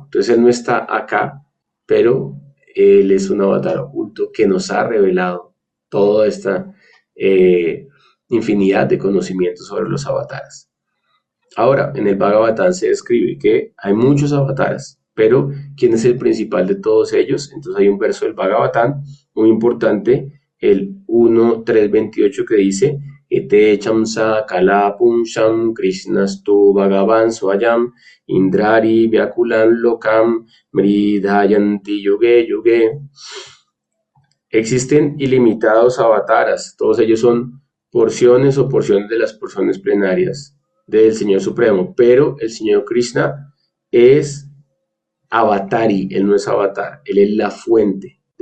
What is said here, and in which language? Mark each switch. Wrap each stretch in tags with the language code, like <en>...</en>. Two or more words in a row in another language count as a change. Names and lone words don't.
<es>Entonces él no está acá, pero él es un avatar oculto que nos ha revelado toda esta infinidad de conocimientos sobre los avatares. Ahora, en el Bhagavatam se describe que hay muchos avatares, pero ¿quién es el principal de todos ellos? Entonces hay un verso del Bhagavatam muy importante, el 1.3.28, que dice</es> <sa>Ete chamsa kala punsham krishnastu bhagavan swayam indrari vyakulan lokam mridhayanti yuge yuge.</sa> <es>Existen ilimitados avataras, todos ellos son porciones o porciones de las porciones plenarias del Señor Supremo, pero el Señor Krishna es avatari, él no es avatar, él es la fuente.</es>